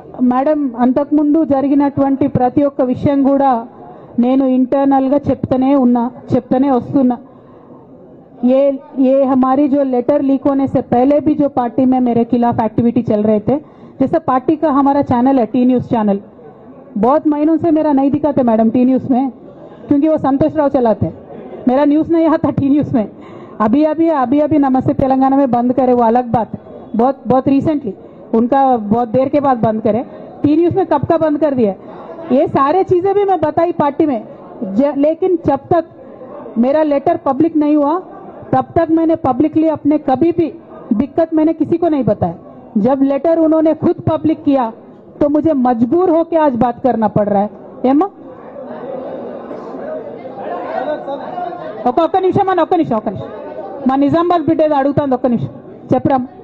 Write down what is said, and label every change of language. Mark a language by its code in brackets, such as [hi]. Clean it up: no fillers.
[te] Madam, అంతకుముందు జరిగినటువంటి ప్రతి ఒక్క విషయం కూడా నేను ఇంటర్నల్గా చెప్తూనే వస్తున్నా. [hi] ये हमारी जो लेटर लीक होने से पहले भी जो पार्टी में मेरे खिलाफ एक्टिविटी चल रहे थे, जैसे पार्टी का हमारा चैनल है टी न्यूज़ चैनल, बहुत महीनों से मेरा नहीं दिखाते मैडम टी न्यूज़ में, क्योंकि वो संतोष राव चलाते हैं. मेरा न्यूज़ नहीं आता टी न्यूज़ में. अभी नमस्ते तेलंगाना में बंद करे, वो अलग बात है. बहुत रिसेंटली उनका बहुत देर के बाद बंद करे. टी न्यूज़ में कब का बंद कर दिया. ये सारे चीजें भी मैं बताई पार्टी में, लेकिन जब तक मेरा लेटर पब्लिक नहीं हुआ तब तक मैंने पब्लिकली अपने कभी भी दिक्कत मैंने किसी को नहीं बताया. जब लेटर उन्होंने खुद पब्लिक किया तो मुझे मजबूर होकर आज बात करना पड़ रहा है [te] ఏమ్మా ఒక్క నిమిషం అన్న ఒక్క నిమిషం మా నిజామాబాద్ బిడ్డ ఏదో అడుగుతుంది ఒక్క నిమిషం చెప్పరా